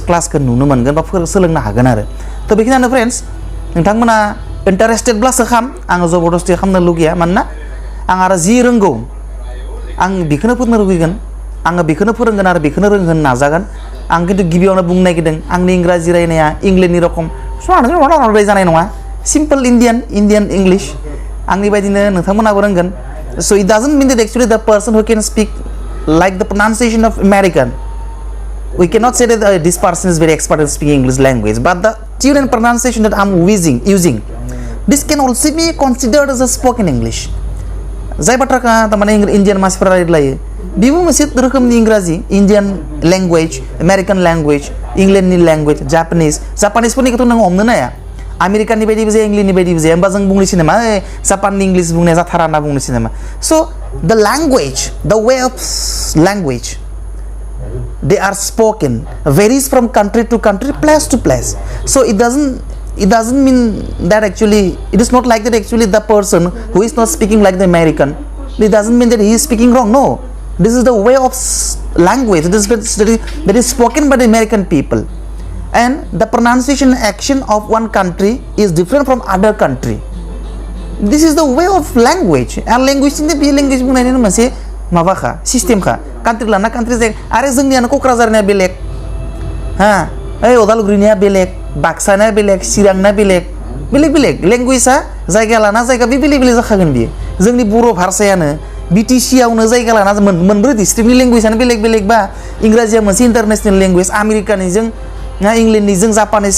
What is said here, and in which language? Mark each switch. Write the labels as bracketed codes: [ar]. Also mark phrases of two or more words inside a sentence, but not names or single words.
[brx] क्लासखौ नुनो मोनगोन बा सोलोंनो हागोन आरो थ' बेखिनियानो फ्रेन्ड्स नोंथांमोना इन्टारेस्टेडब्लासो आङो जबरदस्ति खालामनो लुगैया मानोना आं आरो जि रोंगौ आं बेखौनो फोरोंनो लुगैगोन आङो बेखौनो फोरोंगोन आरो बेखौनो रोंहोनो नाजागोन आं खिन्थु गिबियावनो बुंनो नागिरदों आंनि इंराजि रायनाया इंलेन्डनि रखम जानाय नङा [en] simple Indian English [brx] आंनि बायदिनो नोंथांमोनाबो रोंगोन [en] so it doesn't mean that actually the person who can speak like the pronunciation of American. We cannot say that this person is very expert in speaking English language, but the tune and pronunciation that I'm using this can also be considered as a spoken English. [brx] जाय बाथ्राखौ तारमाने इन्डियान मानसिफोरा रायज्लायो बेबो मोनसे रोखोमनि इंराजि [en] Indian language American language [brx] इंलेन्डनि लेंगुवेज जापानिसफोरनिखौथ' नों हमनो हाया आमेरिकानि बायदिबो जाया इंलेन्डनि बायदिबो जाया होमबा जों बुंनोसै नामा जापाननि इंलिश बुंनाया जाथारा होनना बुंनोसै नामा [en] so the language the way of language they are spoken varies from country to country, place to place. [brx] So it doesn't mean that actually it is not like that actually the person who is not speaking like the American, it doesn't mean that he is speaking wrong. No, this is the way of language that is spoken by the American people, and the pronunciation action of one country is different from other country. [en] This is the way of language, and language in the language [brx] बुंनायनि मोनसे माबाखा सिस्टेमखा कान्ट्रि लाना कान्ट्रि जाय आरो जोंनियानो क'क्राझारनिया बेलेग ओइ अदालगुरिनिया बेलेग बाक्सानिया बेलेग चिरांनिया बेलेग लेंगुवेजआ जायगा लाना जायगा बे बेलेग जाखागोन बियो जोंनि बर' भाषायानो BTC आवनो जायगा लाना मोनब्रै डिस्ट्रिक्टनि लेंगुवेजआनो बेलेग बा इंराजिया मोनसे [en] international language [brx] आमेरिकानिजों इंलेन्डनिजों जापानिस